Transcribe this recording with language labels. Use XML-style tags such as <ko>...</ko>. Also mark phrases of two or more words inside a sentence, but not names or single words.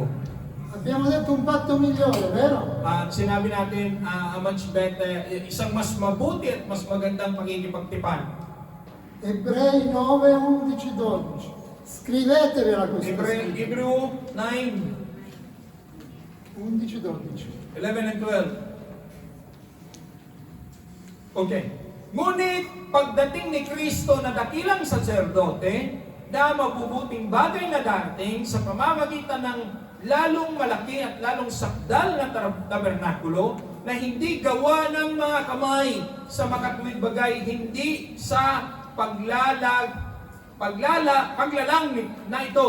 <it>Abbiamo detto un patto migliore, vero?</it> <tl>At sinabi natin,</tl> <en>a much better,</en> <tl>isang mas mabuti at mas magandang pagkikipagtipan.</tl> <it>Ebrei 9, 11, 12. Scrivetevela questa scrittura.</it> <en>Hebrew 9, 11, 12. 11 and 12. Okay.</en> <tl>Ngunit pagdating ni Kristo na dakilang saserdote, na mabubuting bagay na dating sa pamamagitan ng lalong malaki at lalong sakdal na tabernakulo na hindi gawa ng mga kamay sa makatuwid bagay, hindi sa paglalang na ito.</tl>